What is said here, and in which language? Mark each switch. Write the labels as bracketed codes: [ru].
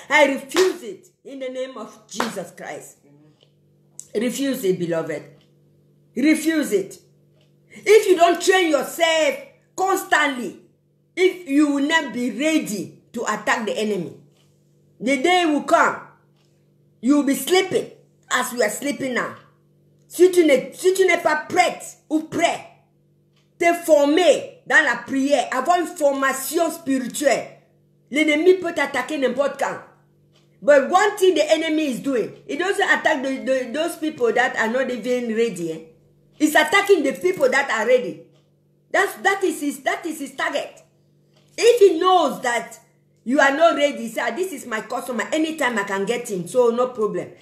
[en] I refuse it in the name of Jesus Christ. Refuse it, beloved. Refuse it. If you don't train yourself constantly, if you will not be ready to attack the enemy, the day will come, you will be sleeping as we are sleeping now. [fr] Si tu n'es pas prête ou prêt, te former dans la prière, avoir une formation spirituelle, l'ennemi peut t'attaquer n'importe quand. [en] But one thing the enemy is doing, he doesn't attack those people that are not even ready. Eh? He's attacking the people that are ready. That is his target. If he knows that you are not ready, he said, this is my customer, anytime I can get him, so no problem.